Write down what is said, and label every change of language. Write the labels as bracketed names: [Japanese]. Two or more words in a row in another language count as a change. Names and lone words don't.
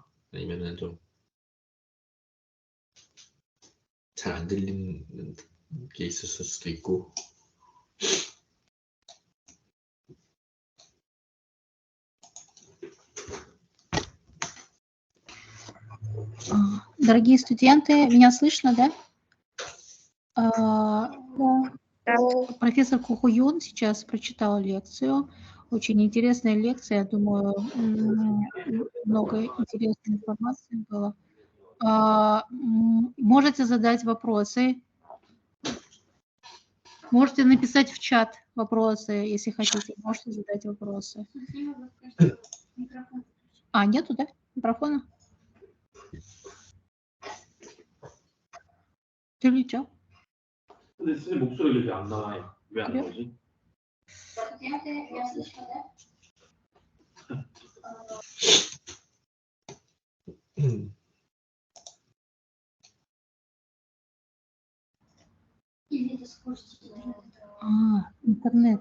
[Korean] 아니면은 좀 잘 안 들리는 게 있었을 수도 있고. [Russian] Дорогие студенты, меня слышно, да? Профессор Кухуюн сейчас прочитал лекцию. Очень интересная лекция, я думаю, много интересной информации было. Можете задать вопросы. Можете написать в чат вопросы, если хотите. Можете задать вопросы. Нету, да? Микрофона? [Korean] 들리죠? 근데 선생님 목소리가 이렇게 안 나와요. 왜 안 나오지? [Russian] интернет.